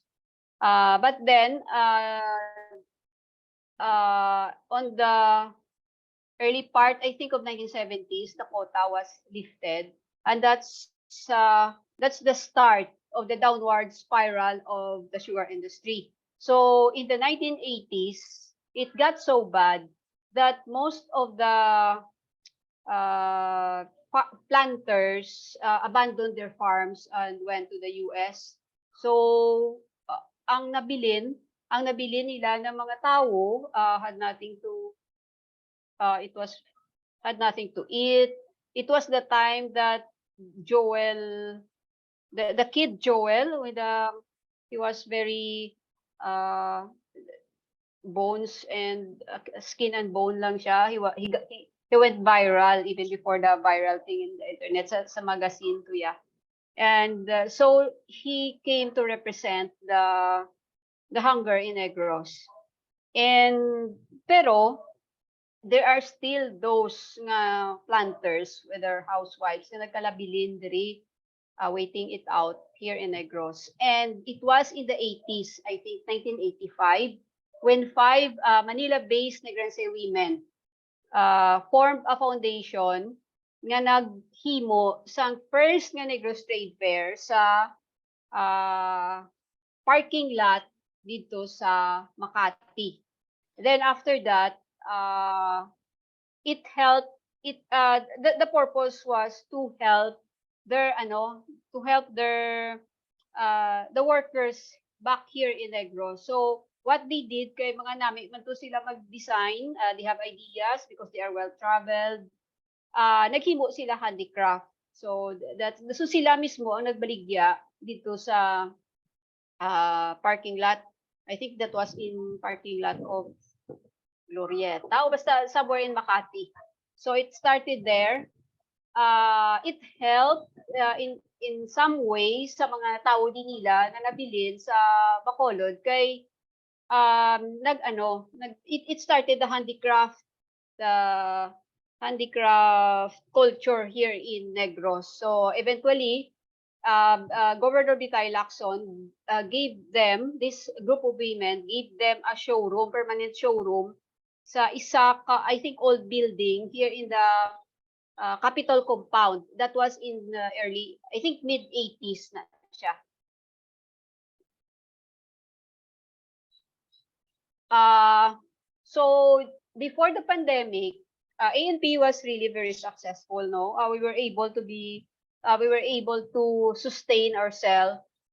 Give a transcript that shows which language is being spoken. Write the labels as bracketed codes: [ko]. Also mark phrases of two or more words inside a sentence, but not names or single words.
[en] But then on the early part, I think of 1970s, the quota was lifted, and that's the start of the downward spiral of the sugar industry. So in the 1980s, it got so bad that most of the planters abandoned their farms and went to the US. [hil] So ang nabilin nila ng mga tao [en] had nothing to eat. It was the time that Joel, the kid Joel, with he was very bones and skin and bone [hil] lang siya. [en] He went viral even before the viral thing in the internet sa magazine [hil] to ya. [en] And so he came to represent the hunger in Negros. And pero there are still those nga planters with their housewives [hil] na nagkalabilin diri [en] waiting it out here in Negros. And it was in the 80s, I think 1985, when 5 Manila-based Negrense women formed a foundation [hil] nga naghimo sang first nga [en] Negros Trade Fair sa parking lot [hil] dito sa [en] Makati. Then after that, the purpose was to help their the workers back here in Negros. So what they did, [hil] kay mga nami man to sila mag-design, [en] they have ideas because they are well traveled. [hil] Naghimo sila handicraft. So so sila mismo ang nagbaligya dito sa parking lot. [en] I think that was in parking lot of Glorieta [hil] o basta [en] somewhere in Makati. So it started there. It helped in some ways [hil] sa mga tao din nila na nabilin sa Bacolod kay [en] it started the handicraft culture here in Negros. So eventually Governor Bitay Lacson gave them, this group of women, gave them a showroom, permanent showroom [hil] sa isa ka, [en] I think, old building here in the Capitol compound. That was in early, I think, mid-80s [hil] na siya. [en] So before the pandemic, ANP was really very successful. No, we were able to sustain ourselves.